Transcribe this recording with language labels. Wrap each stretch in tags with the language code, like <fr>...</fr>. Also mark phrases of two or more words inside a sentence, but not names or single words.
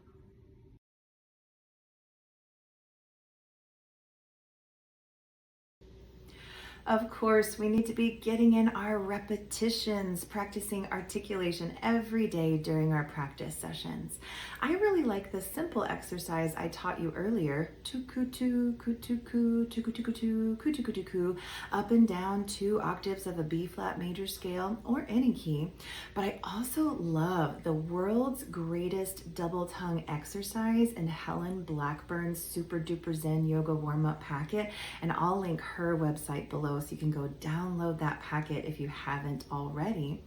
<en>Of course, we need to be getting in our repetitions, practicing articulation every day during our practice sessions. I really like the simple exercise I taught you earlier, tuku-tu, kutuku, tuku-tuku-tu, kutuku-tuku, up and down 2 octaves of a B flat major scale or any key. But I also love the world's greatest double tongue exercise in Helen Blackburn's Super Duper Zen Yoga Warm-Up Packet, and I'll link her website below so you can go download that packet if you haven't already.</en>